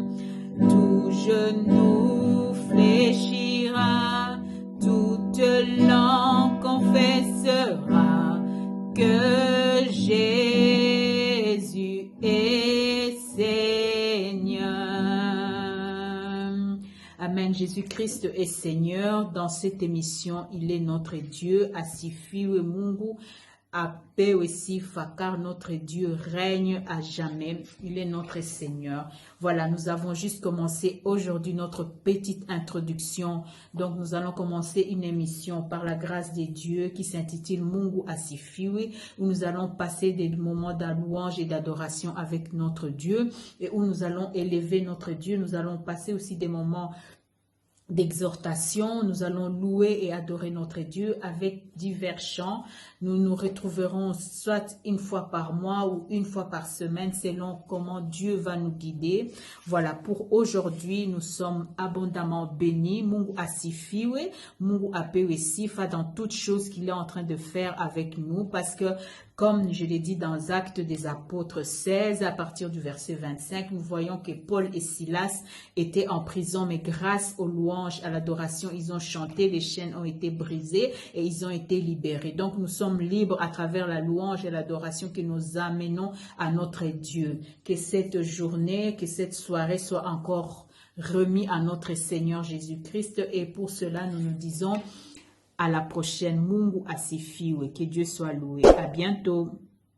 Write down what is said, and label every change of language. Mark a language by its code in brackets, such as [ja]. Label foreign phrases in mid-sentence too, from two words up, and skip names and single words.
[fr] Tout genou fléchira, toute langue confessera que Jésus est Seigneur. Amen. Jésus-Christ est Seigneur. Dans cette émission, il est notre Dieu. [sw] Asifiwe Mungu apewe sifa, [fr] car notre Dieu règne à jamais. Il est notre Seigneur. Voilà, nous avons juste commencé aujourd'hui notre petite introduction. Donc, nous allons commencer une émission par la grâce de Dieu qui s'intitule Mungu Asifiwe, où nous allons passer des moments de louange et d'adoration avec notre Dieu et où nous allons élever notre Dieu. Nous allons passer aussi des moments d'exhortation, nous allons louer et adorer notre Dieu avec divers chants. Nous nous retrouverons soit une fois par mois ou une fois par semaine selon comment Dieu va nous guider. Voilà, pour aujourd'hui, nous sommes abondamment bénis. [sw] Mungu asifiwe, Mungu apewe sifa [fr] dans toutes choses qu'il est en train de faire avec nous parce que comme je l'ai dit dans Actes des Apôtres 16, à partir du verset 25, nous voyons que Paul et Silas étaient en prison, mais grâce aux louanges, à l'adoration, ils ont chanté, les chaînes ont été brisées et ils ont été libérés. Donc nous sommes libres à travers la louange et l'adoration que nous amenons à notre Dieu. Que cette journée, que cette soirée soit encore remis à notre Seigneur Jésus-Christ. Et pour cela, nous nous disons à la prochaine. [sw] Mungu asifiwe. [fr] Que Dieu soit loué. À bientôt.